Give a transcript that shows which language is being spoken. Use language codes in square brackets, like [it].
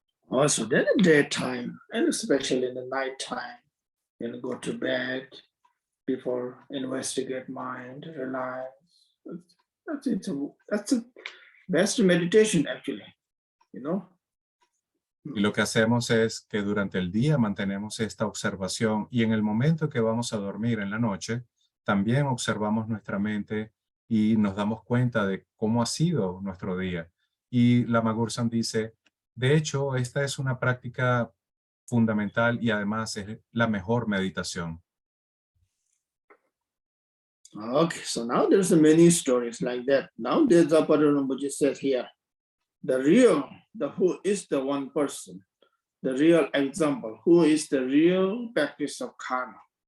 [en] Also, then in daytime, and especially in the nighttime, go to bed before investigate mind, relax. That's a best meditation actually. [es] Y lo que hacemos es que durante el día mantenemos esta observación y en el momento que vamos a dormir en la noche, también observamos nuestra mente y nos damos cuenta de cómo ha sido nuestro día. Y Lama Gursam dice, de hecho, esta es una práctica fundamental y además es la mejor meditación. [en] Okay, so now there's many stories like that. Now there's a Patrul Rimpoche said here, who is the one person, the real example, who is the real practice of karma.